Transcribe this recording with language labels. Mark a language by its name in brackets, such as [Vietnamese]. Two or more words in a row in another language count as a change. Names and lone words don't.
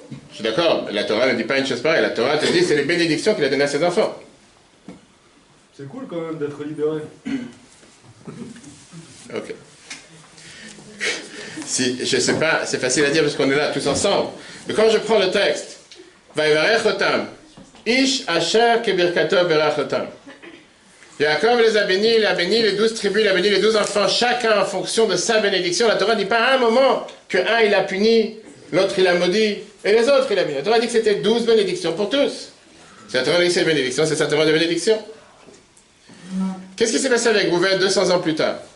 [French] Je suis d'accord, la Torah ne dit pas une chose pareille. La Torah te dit c'est les bénédictions qu'il a données à ses enfants. C'est cool quand même d'être libéré. Ok. Si, je sais pas, c'est facile à dire parce qu'on est là tous ensemble. Mais quand je prends le texte, [Hebrew] ויברך אותם איש אשר כברכתו ברך אותם. [French] Yaakov les a bénis, il a béni les 12 tribus, il a béni les 12 enfants, chacun en fonction de sa bénédiction. La Torah ne dit pas à un moment que un il a puni, l'autre il a maudit, et les autres il a béni. La Torah dit que c'était 12 bénédictions pour tous. Si la Torah dit que c'est bénédiction, c'est certainement des bénédictions. Qu'est-ce qui s'est passé avec Rouven 200 ans plus tard?